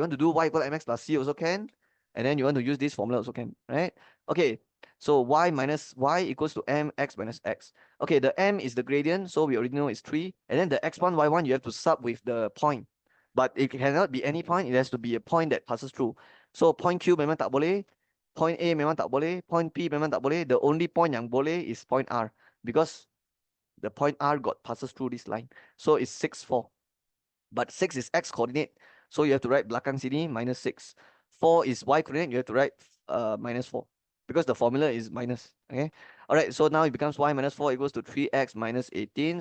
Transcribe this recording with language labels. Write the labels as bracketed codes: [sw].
[en] You want to do y equal mx plus c also can, and then you want to use this formula also can, right? Okay, so y minus y equals to mx minus x. Okay, the m is the gradient, so we already know it's 3. And then the x1, y1, you have to sub with the point. But it cannot be any point. It has to be a point that passes through. [ms] So point Q memang tak boleh. [en] Point A [ms] memang tak boleh. [en] Point P memang tak boleh. The only point [ms] yang boleh [en] is point R. Because the point R got passes through this line. So it's 6, 4. But 6 is x coordinate. So you have to write [ms] belakang sini [en] minus 6. 4 is y coordinate. You have to write minus 4. Because the formula is minus. Okay. Alright, so now it becomes y minus 4 equals to 3x minus 18.